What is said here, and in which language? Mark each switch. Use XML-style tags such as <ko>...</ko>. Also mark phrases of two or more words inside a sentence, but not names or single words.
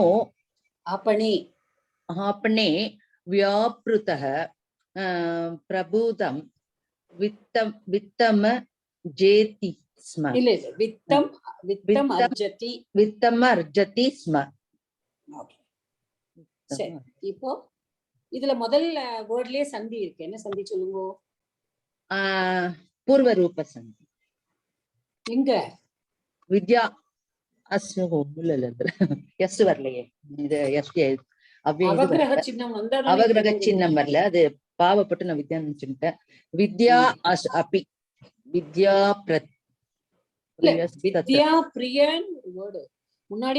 <sa>आपणे आपणे व्यापृतः प्रभूतं वित्तम जेति स्म</sa> <ta>இல்ல இல்ல</ta> <sa>வித்தம் அர்ஜதி. वित्तम अर्जति स्म.</sa> <en>Okay.</en> <ta>சரி, இப்போ இதுல முதல் வேர்ட்லயே சந்தி இருக்கு. என்ன சந்தி சொல்லுங்க?</ta> <sa>पूर्व रूप संधि.</sa> <ta>எங்க?</ta> <sa>विद्या अस्य</sa> <ta>எஸ் வரலையே. இது எஸ் அவகிரக சின்னம் வந்தா அவகிரக சின்னம் வரல. அது பாவப்பட்டு நான் வித்யா நினைச்சுட்டேன்.</ta> <sa>வித்யா அப்பி வித்யா</sa> <ta>வித்யா பிரியன் வேர்டு முன்னாடியே</ta>